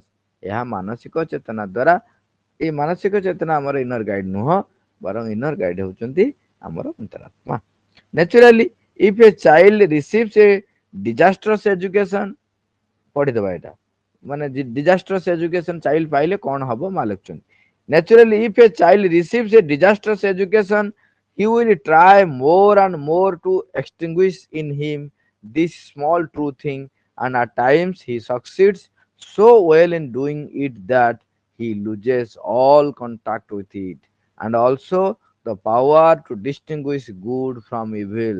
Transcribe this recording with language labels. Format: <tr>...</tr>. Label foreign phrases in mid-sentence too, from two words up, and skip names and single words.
<or>ଏହା ମାନସିକ ଚେତନା ଦ୍ଵାରା ଏଇ ମାନସିକ ଚେତନା ଆମର</or> <en>inner guide</en> <or>ନୁହଁ ବରଂ</or> <en>inner guide</en> <or>ହଉଛନ୍ତି ଆମର ଅନ୍ତରାତ୍ମା।</or> <en>naturally if a child receives a disastrous education</en> <or>ପଢିଦବା ଏଇଟା ମାନେ</or> <en>disastrous education child</en> <or>ପାଇଲେ କଣ ହବ ମା ଲେଖୁଛନ୍ତି</or> <en>naturally if a child receives a disastrous education he will try more and more to extinguish in him this small true thing, and at times he succeeds so well in doing it that he loses all contact with it, and also the power to distinguish good from evil.</en>